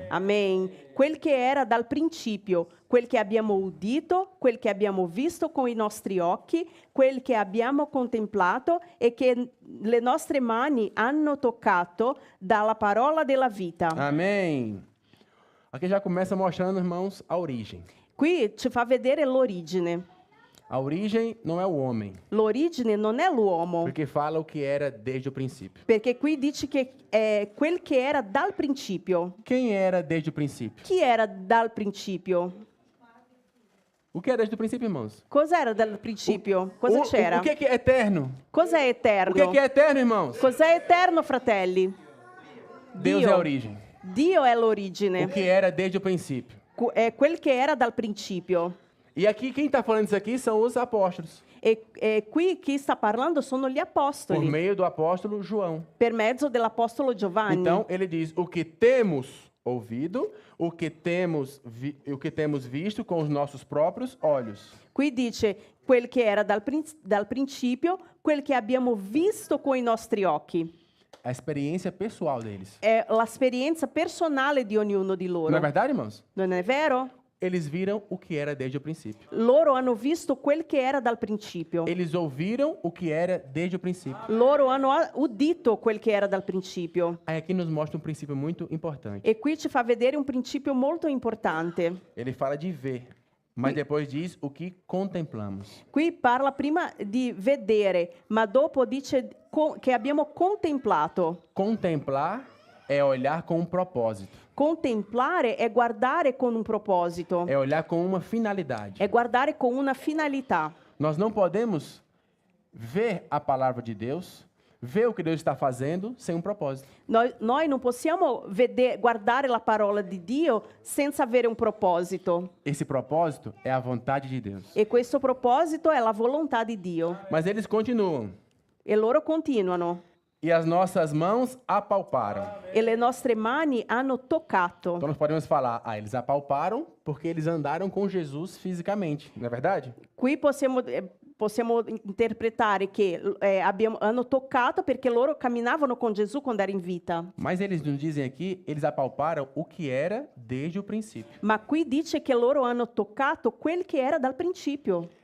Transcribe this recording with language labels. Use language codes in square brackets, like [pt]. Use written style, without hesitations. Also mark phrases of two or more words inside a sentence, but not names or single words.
[it] Amen. Quel che era dal principio, quel che abbiamo udito, quel che abbiamo visto con i nostri occhi, quel che abbiamo contemplato e che le nostre mani hanno toccato dalla parola della vita. [pt] Amém. Aqui já começa mostrando, irmãos, a origem. [it] Qui ci fa vedere l'origine. [pt] A origem não é o homem, [it] L'origine non è l'uomo, [pt] porque fala o que era desde o princípio. [it] perché qui dice che è quel che era dal principio. [pt] Quem era desde o princípio? [it] Chi era dal principio? [pt] O que era desde o princípio, irmãos? [it] Cos'era dal principio? Cosa c'era? [pt] O que é eterno? [it] Cos'è eterno? [pt] O que é eterno, irmãos? [it] Cos'è eterno, fratelli? [pt] Deus é a origem. [it] Dio è [pt] O [it] l'origine, [pt] que era desde o princípio. [it] è quel che era dal principio. [pt] E aqui, quem está falando isso aqui são os apóstolos, [it] E qui chi sta parlando sono gli [pt] por [it] apostoli, [pt] meio do apóstolo João. [it] per mezzo dell'apostolo Giovanni. [pt] Então, ele diz, o que temos ouvido, o que temos visto com os nossos próprios olhos. [it] Qui dice quel che era dal principio, quel che abbiamo visto con i nostri occhi. [pt] A experiência pessoal deles. [it] È l'esperienza personale di ognuno di loro. [pt] Não é verdade, irmãos? [it] Non è vero? [pt] Eles viram o que era desde o princípio. [it] Loro hanno visto quel che era dal principio. [pt] Eles ouviram o que era desde o princípio. [it] Loro hanno udito quel che era dal principio. [pt] Aí aqui nos mostra um princípio muito importante. [it] E qui ci fa vedere un principio molto importante. [pt] Ele fala de ver, mas depois diz o que contemplamos. [it] Qui parla prima di vedere, ma dopo dice che abbiamo contemplato. [pt] Contemplar é olhar com um propósito. [it] Contemplare è guardare con un proposito, [pt] É olhar com uma finalidade. [it] è guardare con una finalità. [pt] Nós não podemos ver a palavra de Deus, ver o que Deus está fazendo sem um propósito. [it] Noi non possiamo guardare la parola di Dio senza avere un proposito. [pt] Esse propósito é a vontade de Deus. [it] E questo proposito è la volontà di Dio. [pt] Mas eles continuam. [it] E loro continuano. [pt] E as nossas mãos apalparam. [it] E le nostre mani hanno toccato. [pt] Então nós podemos falar, eles apalparam porque eles andaram com Jesus fisicamente, não é verdade? [it] Qui possiamo interpretare che hanno toccato perché loro camminavano con Gesù quando era in vita. [pt] Mas eles nos dizem aqui, eles apalparam o que era desde o princípio. [it] Ma qui dice che loro hanno toccato quel che era dal principio.